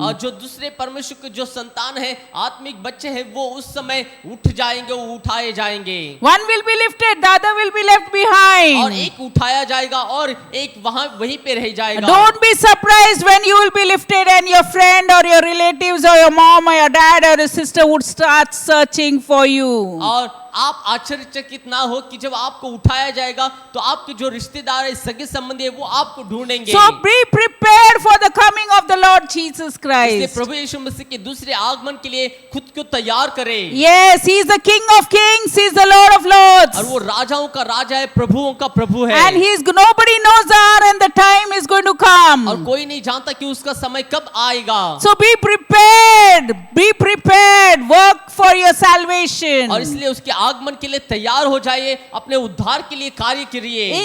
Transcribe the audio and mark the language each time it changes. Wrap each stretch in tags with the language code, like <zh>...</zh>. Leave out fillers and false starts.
<hi>और जो दूसरे परमेश्वर के जो संतान है, आत्मिक बच्चे हैं, वो उस समय उठ जाएंगे, वो उठाए जाएंगे।</hi> <en>One will be lifted, the other will be left</en> <hi>और</hi> <en>behind.</en> <hi>एक उठाया जाएगा और एक वहीं पे रह जाएगा।</hi> <en>Don't be surprised when you will be lifted and your friend or your relatives or your mom or your dad or your sister would start searching for you.</en> <hi>और आप आश्चर्यचकित ना हो कि जब आपको उठाया जाएगा तो आपके जो रिश्तेदार है, सगे संबंधी है, वो आपको ढूंढेंगे।</hi> <en>So be prepared for the coming of the Lord Jesus</en> <hi>इसलिए</hi> <en>Christ.</en> <hi>प्रभु यीशु मसीह के दूसरे आगमन के लिए खुद को तैयार करें।</hi> <en>Yes, he is the King of Kings, he is the Lord of Lords.</en> <hi>और वो राजाओं का राजा है, प्रभुओं का प्रभु है।</hi> <en>And nobody knows the hour and the time is going to</en> <hi>और</hi> <en>come.</en> <hi>कोई नहीं जानता कि उसका समय कब आएगा।</hi> <en>So be prepared, work for your salvation.</en> <hi>और इसलिए उसके आगमन के लिए तैयार हो जाइए, अपने उद्धार के लिए कार्य करिए।</hi>